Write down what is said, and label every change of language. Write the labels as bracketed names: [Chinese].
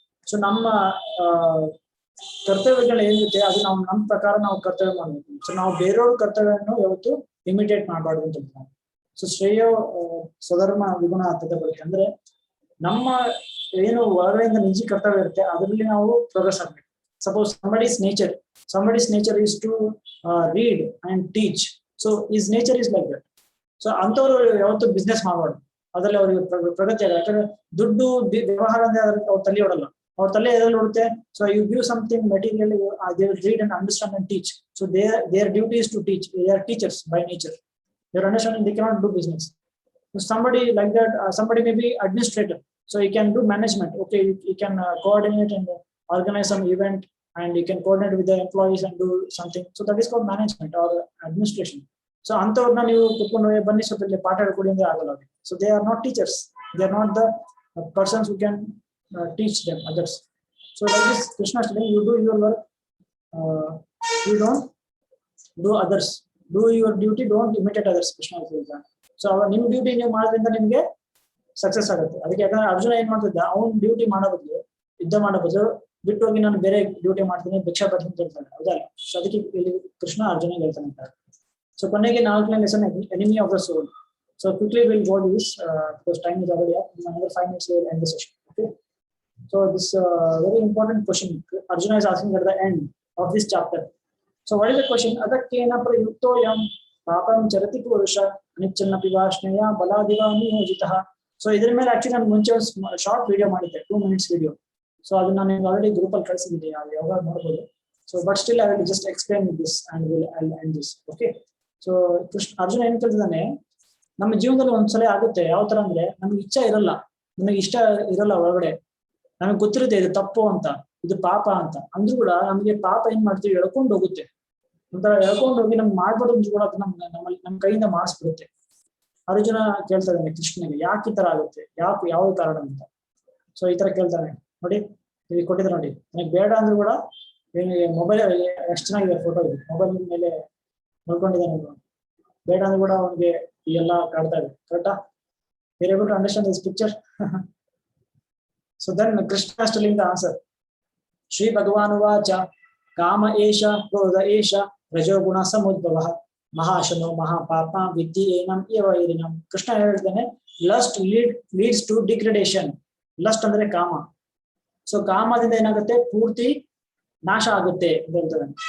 [Kannada] So ನಮ್ಮ ಕರ್ತವ್ಯಗಳು ಏನಿರುತ್ತೆ ಅದು ನಾವು ನಮ್ಮ ಪ್ರಕಾರ ನಾವು ಕರ್ತವ್ಯ ಮಾಡ್ಬೇಕು. ಸೊ ನಾವು ಬೇರೆಯವ್ರ ಕರ್ತವ್ಯವನ್ನು ಯಾವತ್ತು ಇಮಿಟೇಟ್ ಮಾಡಬಾರ್ದು ಅಂತ ಹೇಳ್ತಾನೆ. ಸೊ ಶ್ರೇಯ ಸ್ವಧರ್ಮ ವಿಗುಣ ಅಂತ ಬರುತ್ತೆ. ಅಂದ್ರೆ ನಮ್ಮ ಏನು ಹೊರಗಡೆಯಿಂದ ನಿಜ ಕರ್ತವ್ಯ ಇರುತ್ತೆ ಅದರಲ್ಲಿ ನಾವು ಪ್ರೋಗ್ರೆಸ್ ಆಗ್ಬೇಕು. [English] Suppose somebody's nature is to read and teach. So his nature is like that. So [Kannada] ಅಂತವ್ರು ಯಾವತ್ತು ಬಿಸ್ನೆಸ್ ಮಾಡಬಾರ್ದು. ಅದರಲ್ಲಿ ಅವ್ರಿಗೆ ಪ್ರಗತಿ ಆಗಲ್ಲ. ಯಾಕಂದ್ರೆ ದುಡ್ಡು ವ್ಯವಹಾರ ಅಂದ್ರೆ ಅವ್ರ ತಲೆ ಓಡಲ್ಲ, ಅವ್ರ ತಲೆ ಎದ್ರಲ್ಲಿ ಓಡುತ್ತೆ. [English] So you give something material, they will read and understand and teach. So their duty is to teach. They are teachers by nature. They are understanding, they cannot do business. So somebody like that, somebody may be administrator, so he can do management. Okay, he can coordinate and organize some event, and he can coordinate with the employees and do something. So that is called management or administration. [Kannada] So ಅಂಥವ್ರನ್ನ ನೀವು ಕುತ್ಕೊಂಡು ಬನ್ನಿ ಸ್ವಲ್ಪ ಇಲ್ಲಿ ಪಾಠ ಹೇಳ್ಕೊಡಿ ಅಂದ್ರೆ ಆಗಲ್ಲ ಅವ್ರಿಗೆ. [English] So they are not teachers. They are not the persons who can teach them others. So like this, Krishna is telling, you do your work, you don't do others. Do your duty, don't imitate others. Krishna is saying. [Kannada] So ನಿಮ್ duty ನೀವು ಮಾಡೋದ್ರಿಂದ ನಿಮ್ಗೆ success ಆಗುತ್ತೆ. ಅದಕ್ಕೆ ಯಾಕಂದ್ರೆ ಅರ್ಜುನ ಏನ್ ಮಾಡ್ತಿದ್ದ, ಅವ್ನ ಡ್ಯೂಟಿ ಮಾಡೋ ಬದಲು, ಯುದ್ಧ ಮಾಡೋ ಬದಲು ಬಿಟ್ಟು ಹೋಗಿ ನಾನು ಬೇರೆ ಡ್ಯೂಟಿ ಮಾಡ್ತೀನಿ, ಭಿಕ್ಷಾ ಬರ್ತೀನಿ ಅಂತ ಹೇಳ್ತಾನೆ, ಹೌದಲ್ಲ? ಸೊ ಅದಕ್ಕೆ ಇಲ್ಲಿ ಕೃಷ್ಣ ಅರ್ಜುನ ಹೇಳ್ತಾನೆ ಅಂತ. ಸೊ ಕೊನೆಗೆ 4ನೇ lesson, [English] Enemy of the soul. So quickly will go this because time is already up. Another 5 minutes we will end the session. Okay. So this very important question Arjuna is asking at the end of this chapter. So what is the question? [Sanskrit] Adakena prayukto yam ಪಾಪಂ ಚರತಿ ಪುರುಷ ಅನಿಚ್ಛನ್ನಪಿ ವಾಷ್ಣೇಯ ಬಲಾದಿವ ನಿಯೋಜಿತಃ. [Kannada] So ಇದ್ರ ಮೇಲೆ actually ನಾನು ಮುಂಚೆ short video ಮಾಡಿದ್ದೆ, 2 minutes video. So ಅದನ್ನ ನಾನು already group ಅಲ್ಲಿ ಕಳಿಸಿದ್ದೀನಿ, ನಾವು ಯಾವಾಗ ನೋಡ್ಬೋದು. So [English] But still I will just explain this and will end this. [Kannada] Okay. So Arjuna ಏನ್ ಕೇಳ್ತಿದ್ದಾನೆ, ನಮ್ಮ ಜೀವನದಲ್ಲಿ ಒಂದ್ಸಲ ಆಗುತ್ತೆ ಯಾವ ತರ ಅಂದ್ರೆ, ನಮ್ಗೆ ಇಚ್ಛೆ ಇರಲ್ಲ, ನಮಗೆ ಇಷ್ಟ ಇರಲ್ಲ ಒಳಗಡೆ, ನಮಗೆ ಗೊತ್ತಿರುತ್ತೆ ಇದು ತಪ್ಪು ಅಂತ, ಇದು ಪಾಪ ಅಂತ, ಅಂದ್ರೂ ಕೂಡ ನಮಗೆ ಪಾಪ ಏನ್ ಮಾಡ್ತೀವಿ, ಎಳ್ಕೊಂಡು ಹೋಗುತ್ತೆ. ಒಂಥರ ಎಳ್ಕೊಂಡು ಹೋಗಿ ನಮ್ಗೆ ಮಾಡ್ಬಾರ್ದು ಅಂತ ಕೂಡ ನಮ್ಮಲ್ಲಿ ನಮ್ಮ ಕೈಯಿಂದ ಮಾಡಿಸ್ಬಿಡುತ್ತೆ. ಅರ್ಜುನ ಕೇಳ್ತಾ ಇದ್ದಾನೆ ಕೃಷ್ಣನಿಗೆ, ಯಾಕೆ ಈ ತರ ಆಗುತ್ತೆ, ಯಾವ ಕಾರಣ ಅಂತ. ಸೊ ಈ ತರ ಕೇಳ್ತಾನೆ ನೋಡಿ, ಇಲ್ಲಿ ಕೊಟ್ಟಿದ್ರೆ ನೋಡಿ, ನನಗೆ ಬೇಡ ಅಂದ್ರೂ ಕೂಡ ಮೊಬೈಲ್ ಎಷ್ಟು ಚೆನ್ನಾಗಿದೆ ಫೋಟೋ ಇದೆ, ಮೊಬೈಲ್ ಮೇಲೆ ನೋಡ್ಕೊಂಡಿದ್ದಾನೆ, ಬೇಡ ಅಂದ್ರೂ ಕೂಡ ಅವನಿಗೆ ಎಲ್ಲ ಕಾಡ್ತಾ ಇದೆ. ಕರೆಕ್ಟಾ? [English] You are able to understand this picture? So then Krishna is telling the answer. [Sanskrit] Shri ಭಗವಾನುವಾಚ ಕಾಮ ಏಷ ಕ್ರೋಧ ಏಷ ರಜೋಗುಣ ಸಮುದ್ಭವ ಮಹಾಶನೋ ಮಹಾಪಾಪ ವಿದ್ಯೆ ಏನಂ ವೈರಿಣಂ. [Kannada] ಕೃಷ್ಣ ಹೇಳ್ತಾನೆ, [English] Lust leads to degradation. [Kannada] Lust ಅಂದ್ರೆ ಕಾಮ. ಸೊ ಕಾಮದಿಂದ ಏನಾಗುತ್ತೆ, ಪೂರ್ತಿ ನಾಶ ಆಗುತ್ತೆ ಅಂತ ಹೇಳ್ತಾರೆ.